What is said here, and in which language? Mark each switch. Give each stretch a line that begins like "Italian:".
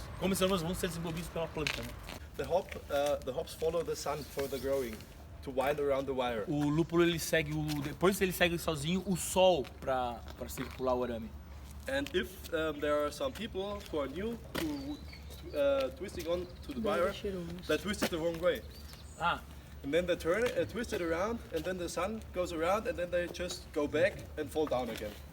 Portuguese: Como esses aromas vão ser desenvolvidos pela planta, né?
English: The hops follow the sun for the growing, to wind around the wire.
Portuguese: O lúpulo depois ele segue sozinho o sol para circular o arame.
English: And if there are some people who are new to twisting on to the wire, they twist it the wrong way. Ah, And then they turn it, twist it around, and then the sun goes around, and then they just go back and fall down again.